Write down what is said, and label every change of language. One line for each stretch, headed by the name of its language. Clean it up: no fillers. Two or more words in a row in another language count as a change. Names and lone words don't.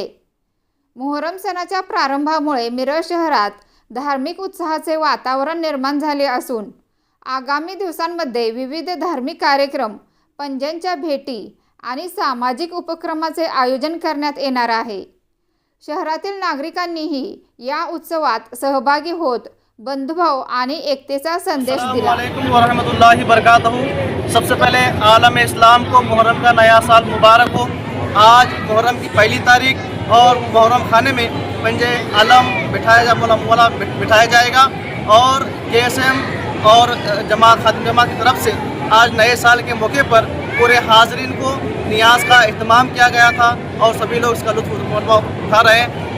Marathi: मोहरम सणाच्या प्रारंभामुळे मिरज शहरात धार्मिक उत्साहाचे वातावरण निर्माण झाले असून आगामी दिवसांमध्ये विविध धार्मिक कार्यक्रम, पंजांच्या भेटी आणि सामाजिक उपक्रमाचे आयोजन करण्यात येणार आहे। शहरातील नागरिकांनीही या उत्सवात सहभागी होत बंधुभाव आणि एकतेचा संदेश दिला।
Arabic: السلام عليكم ورحمة الله وبركاته.
Hindi: सबसे पहले आलम इस्लाम को मुहर्रम का नया साल मुबारक हो। आज मुहर्रम की पहली तारीख और मुहर्रम खाने में पंजे आलम बिठाया जाएगा और KSM और जमात खादिम जमात की तरफ से आज नए साल के मौके पर पूरे हाज़रीन को नियाज का अहतमाम किया गया था और सभी लोग इसका लुत्फ़ उठा रहे हैं।